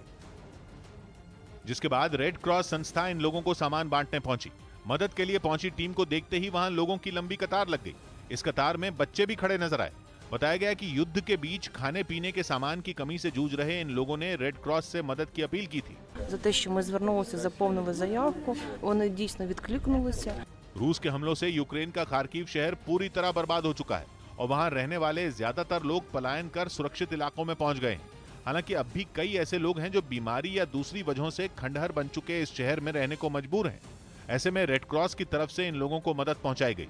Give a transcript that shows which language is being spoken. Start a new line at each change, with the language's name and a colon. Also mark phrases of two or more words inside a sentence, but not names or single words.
Hindi: जिसके बाद रेड क्रॉस संस्था इन लोगों को सामान बांटने पहुंची। मदद के लिए पहुंची टीम को देखते ही वहां लोगों की लंबी कतार लग गई। इस कतार में बच्चे भी खड़े नजर आए। बताया गया कि युद्ध के बीच खाने पीने के सामान की कमी से जूझ रहे इन लोगों ने रेड क्रॉस से मदद की अपील की थी।
Ukrainian: За те, що ми звернулися, заповнили заявку, вони дійсно відкликнулися.
Hindi: रूस के हमलों से यूक्रेन का खार्किव शहर पूरी तरह बर्बाद हो चुका है और वहां रहने वाले ज्यादातर लोग पलायन कर सुरक्षित इलाकों में पहुंच गए हैं। हालांकि अब भी कई ऐसे लोग हैं जो बीमारी या दूसरी वजहों से खंडहर बन चुके इस शहर में रहने को मजबूर हैं। ऐसे में रेड क्रॉस की तरफ से इन लोगों को मदद पहुंचाई गई।